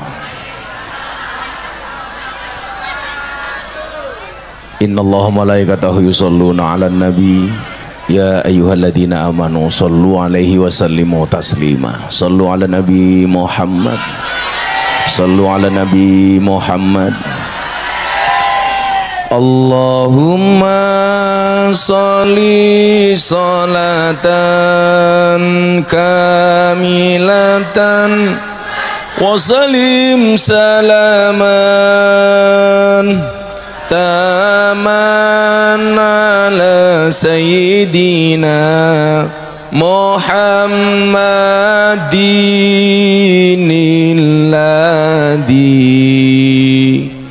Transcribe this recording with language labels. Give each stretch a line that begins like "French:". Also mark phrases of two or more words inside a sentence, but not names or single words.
Arabic: إن الله وملائكته يصلون على النبي يا أيها الذين آمنوا صلوا عليه وسلموا تسليما. صلوا على النبي محمد. صلوا على النبي محمد. Shollu 'ala nabi Muhammad. اللهم صل صلاة كاملة وسلم سلاما تاما على سيدنا محمد الذي